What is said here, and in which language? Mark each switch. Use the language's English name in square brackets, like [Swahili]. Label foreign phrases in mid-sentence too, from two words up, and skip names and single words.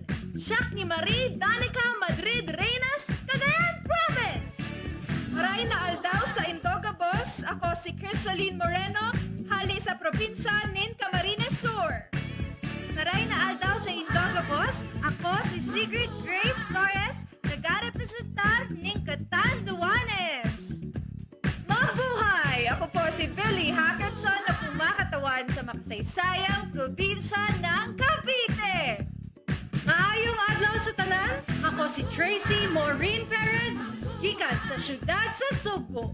[Iloko] Siak ni Marie Danica Madrid Reynas, Cagayan Province. [Bikol] Maray na aldaw sa Indogabos, ako si Crisaline Moreno, hali sa probinsya nin Camarines Sur. Maray na aldaw sa Indogabos, ako si Sigrid Grace Flores, nagarepresentar nin Catanduanes. [Filipino] Mabuhay! Ako po si Billy Hackerson na pumakatawan sa makasaysayang probinsya ng Cavite. [Cebuano] Maayong adlaw sa tanan, ako si Tracy Maureen Perez, gikan sa syudad sa Sugbo.